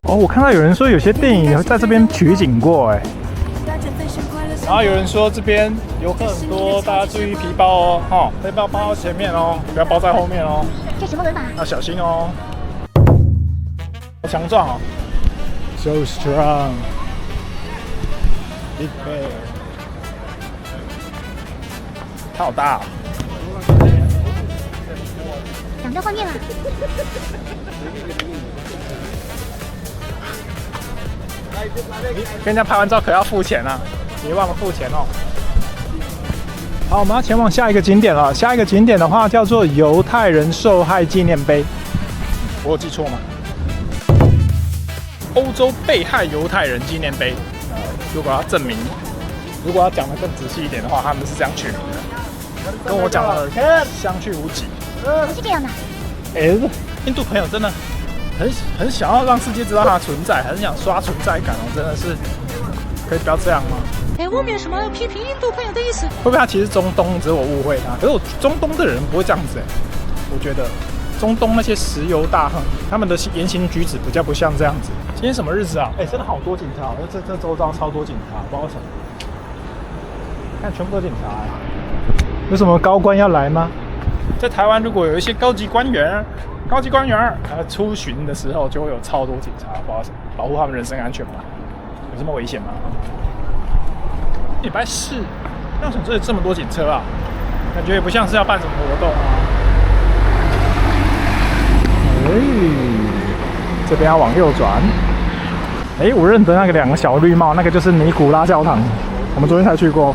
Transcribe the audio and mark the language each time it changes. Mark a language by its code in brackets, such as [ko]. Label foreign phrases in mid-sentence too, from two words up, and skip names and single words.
[zh] 看到有人說有些電影在這邊取景過，哎。然後有人說這邊遊客很多，大家注意皮包哦，背包包到前面哦，不要包在後面哦。這什麼文法？要小心哦。好強壯哦 ， [en] so strong，big bear， [zh] 它好大哦。挡到畫面了。跟人家拍完照可要付錢啊，別忘了付錢哦。好，我們要前往下一個景點了。下一個景點的話叫做猶太人受害紀念碑。我有記錯嗎？歐洲被害猶太人紀念碑。如果要證明，如果要講得更仔細一點的話，他們是這樣取名的，跟我講的相去無幾。不是這樣的。印度朋友真的很想要讓世界知道它的存在，很想刷存在感哦，真的是可以不要這樣嗎？我没有什么要批評印度朋友的意思。会不会他其實中東，只是我誤會他？可是我中東的人不會這樣子哎，我覺得中東那些石油大亨，他們的言行舉止比較不像這樣子。今天什麼日子啊？真的好多警察哦，這周遭超多警察，不知道為什麼。看全部都警察哎，有什麼高官要來嗎？在台灣，如果有一些高級官員出巡的時候，就會有超多警察，不知道什麼保護他們人身安全嗎？有這麼危險嗎？禮拜四，為什麼這裡這麼多警車啊？感覺也不像是要辦什麼活動啊。這邊要往右轉。我認得那個兩個小綠帽，那個就是尼古拉教堂，我們昨天才去過。